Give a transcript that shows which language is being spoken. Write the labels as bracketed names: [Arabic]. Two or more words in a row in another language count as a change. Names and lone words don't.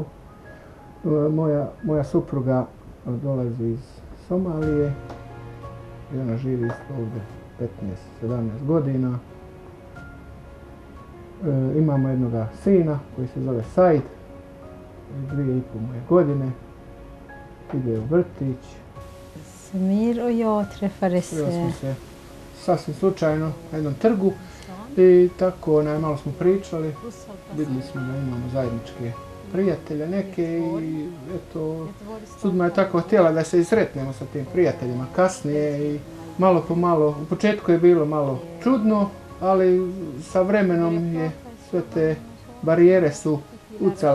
[Bosnian] Moja supruga dolazi iz Somalije i ona živi isto ovdje 15-17 godina. Imamo jednog sina koji se zove Said, 2,5 moje godine, ide u vrtić. [Swedish] Samir och jag träffades... [Bosnian] smo se sasvim slučajno na jednom trgu i tako malo smo pričali, vidjeli smo da imamo zajedničke prijatelja neke i eto, sudma je tako htjela da se i sretnemo sa tim prijateljima kasnije i malo po malo, u početku je bilo malo čudno, ali sa vremenom je sve te barijere su ucale.